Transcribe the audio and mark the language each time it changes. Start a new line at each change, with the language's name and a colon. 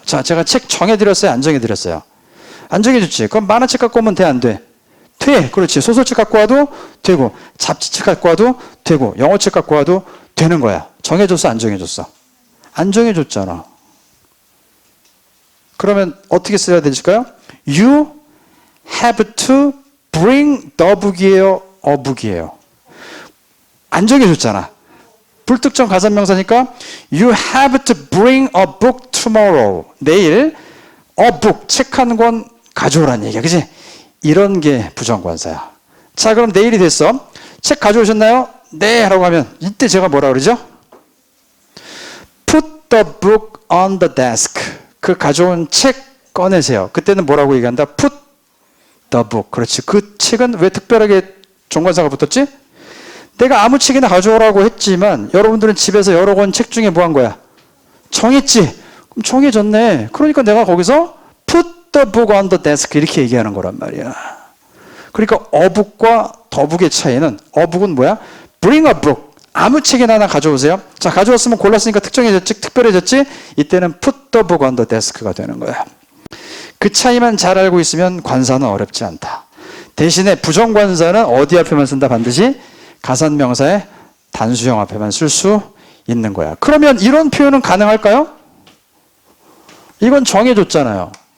Korean: 자, 제가 책 정해드렸어요? 안 정해드렸어요? 안 정해줬지? 그럼 만화책 갖고 오면 돼? 안 돼? 돼. 그렇지. 소설책 갖고 와도 되고 잡지책 갖고 와도 되고 영어책 갖고 와도 되는 거야. 정해줬어? 안 정해줬어? 안 정해줬잖아. 그러면 어떻게 써야 될까요?
English: You have to bring the book이에요? a book
Korean: 이에요? 안 정해줬잖아. 불특정 가산명사니까
English: You have to bring a book tomorrow.
Korean: 내일
English: a book,
Korean: 책 한 권 가져오라는 얘기야. 그치? 이런 게 부정관사야. 자, 그럼 내일이 됐어. 책 가져오셨나요? 네 라고 하면 이때 제가 뭐라 그러죠?
English: Put the book on the desk.
Korean: 그 가져온 책 꺼내세요. 그때는 뭐라고 얘기한다?
English: Put the book.
Korean: 그렇지. 그 책은 왜 특별하게 정관사가 붙었지? 내가 아무 책이나 가져오라고 했지만 여러분들은 집에서 여러 권 책 중에 뭐 한 거야? 정했지? 그럼 정해졌네. 그러니까 내가 거기서
English: put the book on the desk
Korean: 이렇게 얘기하는 거란 말이야. 그러니까 어북과 더북의 차이는 어북은 뭐야?
English: bring a book.
Korean: 아무 책이나 하나 가져오세요. 자, 가져왔으면 골랐으니까 특정해졌지? 특별해졌지? 이때는
English: put the book on the desk가 되는 거야.
Korean: 그 차이만 잘 알고 있으면 관사는 어렵지 않다. 대신에 부정관사는 어디 앞에만 쓴다? 반드시 가산명사의 단수형 앞에만 쓸 수 있는 거야. 그러면 이런 표현은 가능할까요? 이건 정해줬잖아요.